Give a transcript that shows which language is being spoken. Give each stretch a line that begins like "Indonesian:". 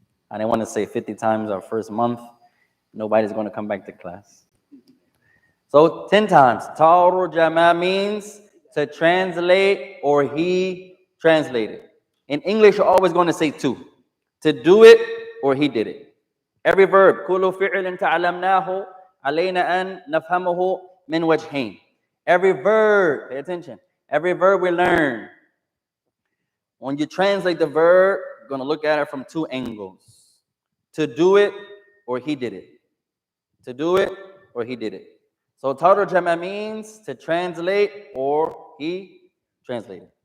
English: I didn't want to say 50 times our first month. Nobody's going to come back to class. So 10 times. Tarjama means to translate or he translated. In English, you're always going to say two. To do it or he did it. Every verb.
Arabic: كل فعل تعلمناه علينا أن نفهمه من وجهين.
English: Every verb, pay attention. Every verb we learn. When you translate the verb, you're going to look at it from two angles. To do it or he did it. To do it or he did it. So tarjama means to translate or he translated.